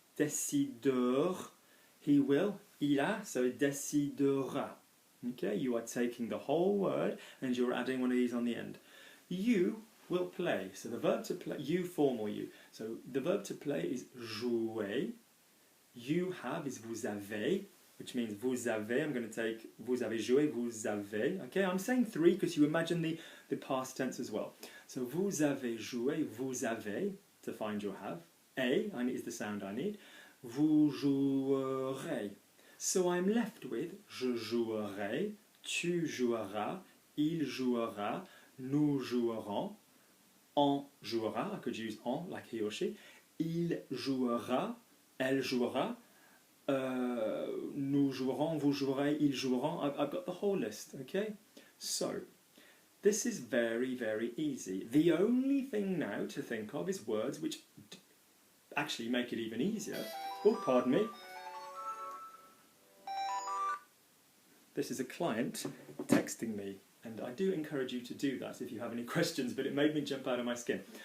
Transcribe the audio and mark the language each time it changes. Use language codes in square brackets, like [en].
[fr] décideur, [en] he will, [fr] il a, [en] so [fr] décidera. [en] Okay, you are taking the whole word and you're adding one of these on the end. You will play. So the verb to play, you formal you. So the verb to play is jouer. You have is [fr] vous avez, [en] which means [fr] vous avez. [en] I'm going to take [fr] vous avez joué, vous avez. [en] Okay, I'm saying three because you imagine the past tense as well. So [fr] vous avez joué, vous avez, [en] to find your have. A is the sound I need. [fr] Vous jouerez. So I'm left with je jouerai, tu joueras, il jouera, nous jouerons, on jouera. [en] I could use on like he or she. [fr] Il jouera, elle jouera, nous jouerons, vous jouerez, ils joueront. [en] I've got the whole list, okay? So, this is very, very easy. The only thing now to think of is words which actually make it even easier. Oh, pardon me. This is a client texting me, and I do encourage you to do that if you have any questions, but it made me jump out of my skin.